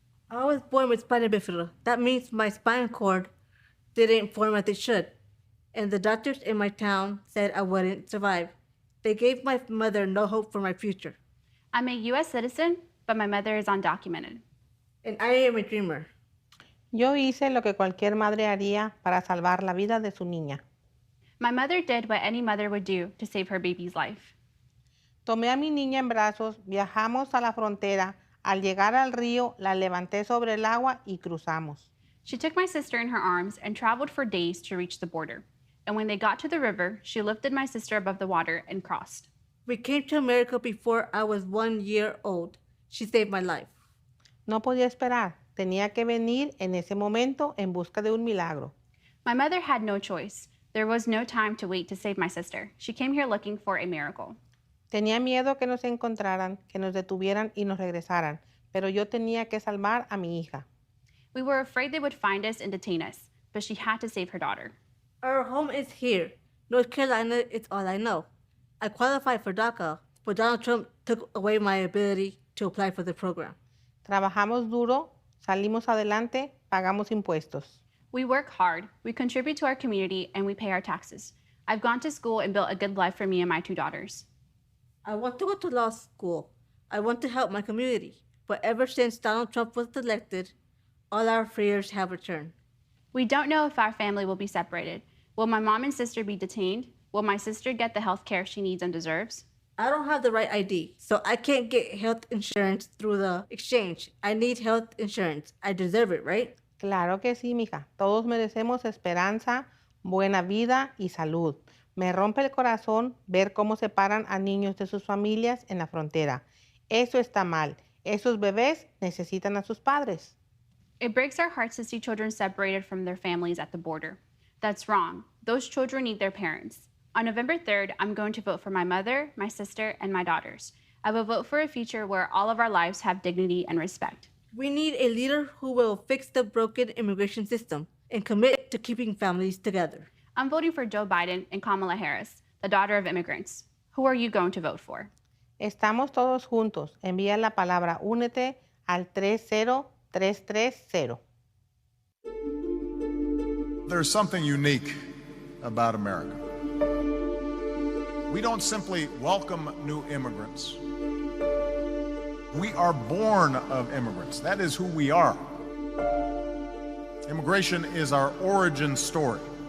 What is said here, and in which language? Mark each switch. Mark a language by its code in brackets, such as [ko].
[en] I was born with spina bifida. That means my spinal cord didn't form as it should. And the doctors in my town said I wouldn't survive. They gave my mother no hope for my future. I'm a U.S. citizen, but my mother is undocumented. And I am a dreamer. [es] Yo hice lo que cualquier madre haría para salvar la vida de su niña. [en] My mother did what any mother would do to save her baby's life. [es] Tomé a mi niña en brazos, viajamos a la frontera. Al llegar al río, la levanté sobre el agua y cruzamos. [en] She took my sister in her arms and traveled for days to reach the border. And when they got to the river, she lifted my sister above the water and crossed. We came to America before I was 1 year old. She saved my life. [es] No podía esperar. Tenía que venir en ese momento en busca de un milagro. [en] My mother had no choice. There was no time to wait to save my sister. She came here looking for a miracle. [es] Tenía miedo que nos encontraran, que nos detuvieran y nos regresaran, pero yo tenía que salvar a mi hija. [en] We were afraid they would find us and detain us, but she had to save her daughter. Our home is here. North Carolina is all I know. I qualified for DACA, but Donald Trump took away my ability to apply for the program. Trabajamos duro, salimos adelante, pagamos impuestos. We work hard, we contribute to our community, and we pay our taxes. I've gone to school and built a good life for me and my 2 daughters. I want to go to law school. I want to help my community. But ever since Donald Trump was elected, all our fears have returned. We don't know if our family will be separated. Will my mom and sister be detained? Will my sister get the health care she needs and deserves? I don't have the right ID, so I can't get health insurance through the exchange. I need health insurance. I deserve it, right? [es] Claro que sí, mija. Todos merecemos esperanza, buena vida y salud. Me rompe el corazón ver cómo separan a niños de sus familias en la frontera. Eso está mal. Esos bebés necesitan a sus padres. [en] It breaks our hearts to see children separated from their families at the border. That's wrong. Those children need their parents. On November 3rd, I'm going to vote for my mother, my sister, and my daughters. I will vote for a future where all of our lives have dignity and respect. We need a leader who will fix the broken immigration system and commit to keeping families together. I'm voting for Joe Biden and Kamala Harris, the daughter of immigrants. Who are you going to vote for? [es] Estamos todos juntos. Envía la palabra únete al 30330. [en] There's something unique about America. We don't simply welcome new immigrants. We are born of immigrants. That is who we are. Immigration is our origin story.